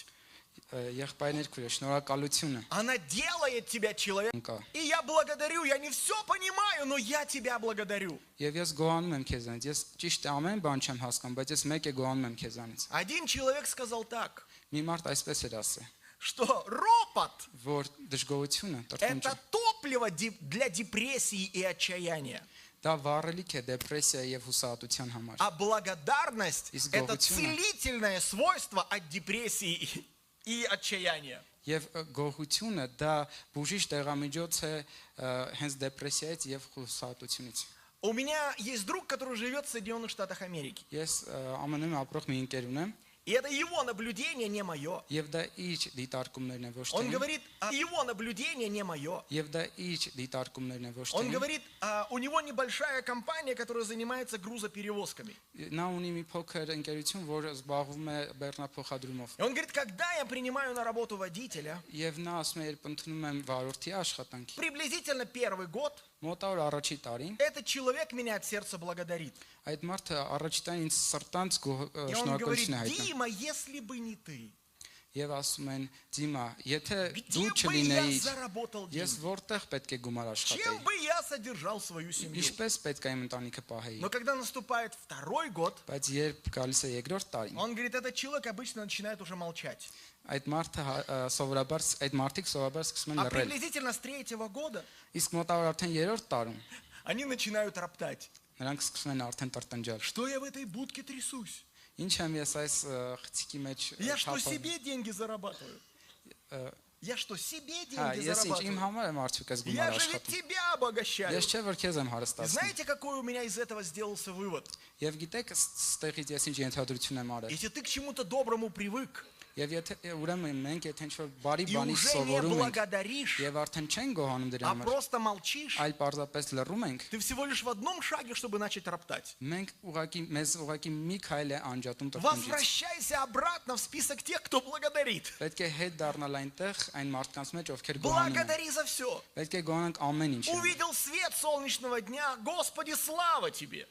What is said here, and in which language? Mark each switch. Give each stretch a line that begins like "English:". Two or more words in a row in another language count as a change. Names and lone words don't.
Armenian: Եղբայրներ քույր, շնորհակալությունը
Russian: она делает тебя человеком.
Armenian: կա։
Russian: И я благодарю, я не все понимаю, но я тебя благодарю.
Armenian: Եվ ես գոհանում եմ քեզանից։ Ես ճիշտ է ամեն բան չեմ հասկանում, բայց ես մեկ է գոհանում եմ քեզանից։
Russian: Один человек сказал так,
Armenian: Մի մարդ այսպես էր ասել,
Russian: что ропот
Armenian: որ դժգոհությունը, – տրտունջը,
Russian: это топливо для депрессии и отчаяния.
Armenian: դա վառելիք է դեպրեսիա եւ հուսահատության համար։
Russian: А благодарность Из – это Голгофена. целительное свойство от депрессии и отчаяния.
Armenian: Եվ գոհությունը դա բուժիչ տեղամիջոց է հենց դեպրեսիայից եւ հուսահատությունից։
Russian: У меня есть друг, который живет в Соединенных Штатах Америки.
Armenian: Ես ԱՄՆ-ում ապրող մի ընկեր ունեմ
Russian: И это его наблюдение, не мое.
Armenian: եւ դա իր դիտարկումներն են ոչ թե
Russian: Он
Armenian: իմ,
Russian: говорит, его наблюдение не мое.
Armenian: եւ դա իր դիտարկումներն են ոչ թե
Russian: Он
Armenian: իմ։
Russian: говорит, у него небольшая компания, которая занимается грузоперевозками.
Armenian: Նա ունի մի փոքր ընկերություն, որ զբաղվում է բեռնափոխադրումով։
Russian: И он говорит, когда я принимаю на работу водителя,
Armenian: Եվ նա ասում է, երբ ընդունում եմ վարորդի աշխատանքի,
Russian: приблизительно первый год,
Armenian: մոտավոր առաջի տարին,
Russian: этот человек меня от сердца благодарит.
Armenian: այդ մարդը առաջի տարին ինձ սրտանց
Russian: И он говорит,
Armenian: շնորհակալություն է հայտնում։
Russian: Дима, если бы не ты,
Armenian: Եվ ասում են, Դիմա, եթե
Russian: где
Armenian: դու
Russian: бы я
Armenian: չլինեիր,
Russian: заработал
Armenian: ես
Russian: деньги?
Armenian: որտեղ պետք է գումար
Russian: Чем
Armenian: աշխատեի։
Russian: бы я содержал свою семью?
Armenian: Ինչպես պետք է իմ ընտանիքը պահեի։
Russian: Но когда наступает второй год,
Armenian: Բայց երբ գալիս է երկրորդ տարին,
Russian: он говорит, этот человек обычно начинает уже молчать.
Armenian: այդ մարդը սովորաբար այդ մարդիկ սովորաբար սկսում են
Russian: А
Armenian: լռել։
Russian: приблизительно с третьего года
Armenian: Իսկ մոտավոր արդեն երրորդ տարում
Russian: они начинают роптать.
Armenian: նրանք սկսում են արդեն տրտնջալ։
Russian: Что я в этой будке трясусь?
Armenian: Ինչ եմ ես այս խցիկի մեջ
Russian: Я что,
Armenian: թափել։
Russian: себе деньги зарабатываю? Я что, себе
Armenian: Հա,
Russian: деньги
Armenian: ես ինչ իմ
Russian: зарабатываю?
Armenian: համար եմ արդյոք այս
Russian: Я
Armenian: գումարը
Russian: же ведь
Armenian: աշխատում։
Russian: тебя обогащаю.
Armenian: Ես չէ որ քեզ եմ
Russian: И
Armenian: հարստացնում։
Russian: знаете, какой у меня из этого сделался вывод?
Armenian: Եվ գիտեք ստեղից ես ինչ ենթադրություն եմ արել։
Russian: Если ты к чему-то доброму привык
Armenian: Եվ եթե ուրեմն մենք եթե ինչ-որ բարի
Russian: и
Armenian: բանի
Russian: уже не
Armenian: սովորում ենք
Russian: благодаришь,
Armenian: եւ արդեն չեն գոհանում դրա
Russian: а
Armenian: համար,
Russian: просто молчишь,
Armenian: այլ պարզապես լռում ենք,
Russian: ты всего лишь в одном шаге, чтобы начать роптать.
Armenian: մենք մեզ ուղղակի մի քայլ է անջատում տրտունջից։
Russian: Возвращайся обратно в список тех, кто благодарит.
Armenian: Պետք է հետ դառնալ այնտեղ այն մարդկանց մեջ, ովքեր գոհանում են։
Russian: Благодари за все.
Armenian: Պետք է գոհանանք ամեն ինչի։
Russian: Увидел свет солнечного дня, Господи, слава Тебе.